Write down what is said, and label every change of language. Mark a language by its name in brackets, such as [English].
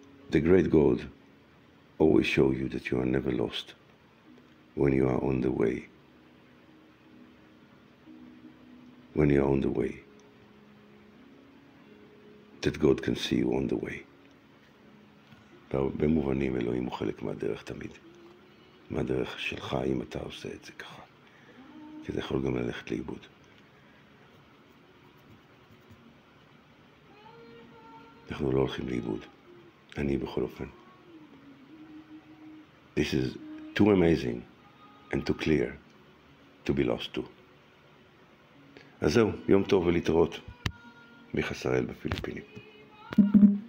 [English] The great God always show you that you are never lost when you are on the way. When you are on the way. That God can see you on the way. [Hebrew] במובנים אלוהים הוא חלק מהדרך תמיד. מהדרך שלך אם אתה עושה את זה ככה. כי זה יכול גם ללכת לאיבוד. אנחנו לא הולכים לאיבוד. אני בכל אופן. [English] This is too amazing and too clear to be lost to. [Hebrew] אז זהו, יום טוב ולהתראות. מיכה שראל בפיליפינים.